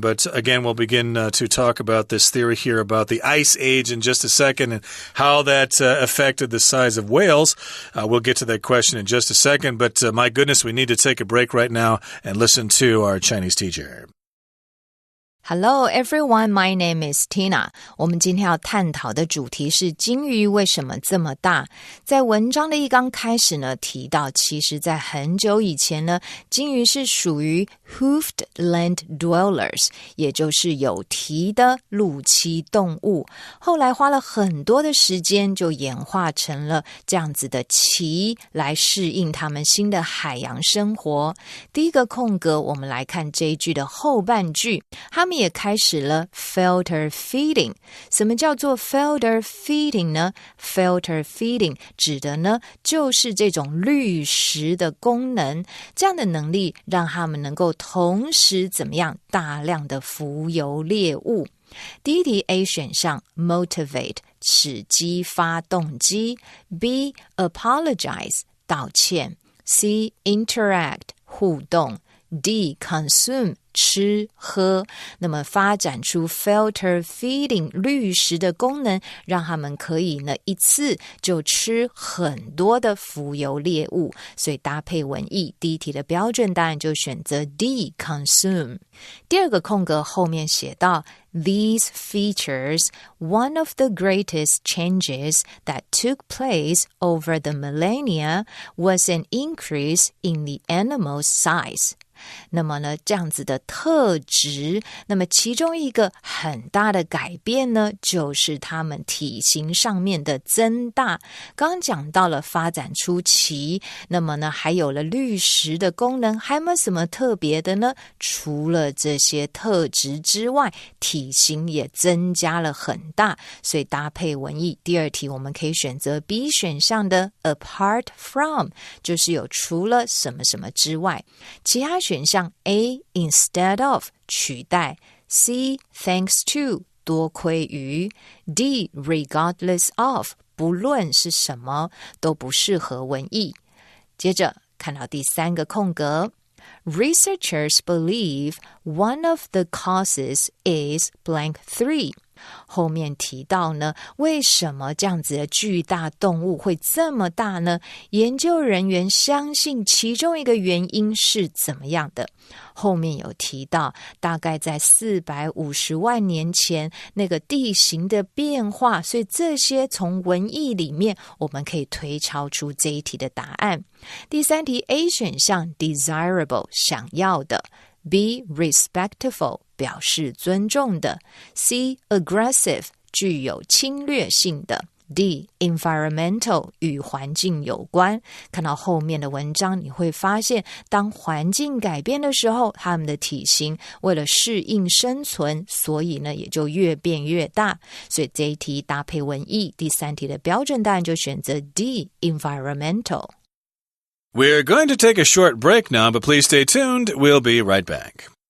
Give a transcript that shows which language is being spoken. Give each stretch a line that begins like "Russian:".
English: But again, we'll begin to talk about this theory here about the Ice Age in just a second and how that affected the size of whales. We'll get to that question in just a second, but my goodness, we need to take a break right now and listen to our Chinese teacher. Hello everyone, my name is Tina.
Chinese: 我们今天要探讨的主题是鲸鱼为什么这么大。在文章的一刚开始呢，提到其实在很久以前呢，鲸鱼是属于 hoofed land dwellers， 也就是有蹄的陆栖动物。后来花了很多的时间，就演化成了这样子的鳍，来适应他们新的海洋生活。第一个空格，我们来看这一句的后半句，他们也开始了 filter feeding。什么叫做 filter feeding 呢？filter feeding 指的呢就是这种滤食的功能，这样的能力让他们能够同时怎么样大量的浮游猎物。第一题 A 选项 motivate 使激发动机， B apologize 道歉， C interact 互动， D consume吃喝。那么发展出 filter feeding 滤食的功能，让他们可以呢一次就吃很多的浮游猎物，所以搭配文意，第一题的标准答案就选择 D consume。第二个空格后面写到
English: These features, one of the greatest changes that took place over the millennia was an increase in the animal's size。
Chinese: 那么呢，这样子的特质，那么其中一个很大的改变呢，就是它们体型上面的增大。刚刚讲到了发展出鳍，那么呢，还有了滤食的功能，还有没有什么特别的呢？除了这些特质之外，体型也增加了很大，所以搭配文意，第二题我们可以选择 B 选项的 apart from， 就是有除了什么什么之外。其他选项 A instead of 取代， C thanks to 多亏于， D regardless of 不论是什么都不适合文意。接着看到第三个空格
English: Researchers believe one of the causes is blank 3.
Chinese: 后面提到呢，为什么这样子的巨大动物会这么大呢？研究人员相信其中一个原因是怎么样的？后面有提到，大概在450万年前那个地形的变化，所以这些从文意里面我们可以推敲出这一题的答案。第3题 A 选项 desirable 想要的， B respectful 表示尊重的， C aggressive 具有侵略性的， D environmental 与环境有关。看到后面的文章你会发现，当环境改变的时候，它们的体型为了适应生存，所以呢也就越变越大。所以这一题搭配文意，第3题的标准答案就选择 D environmental。
English: We're going to take a short break now, but please stay tuned. We'll be right back.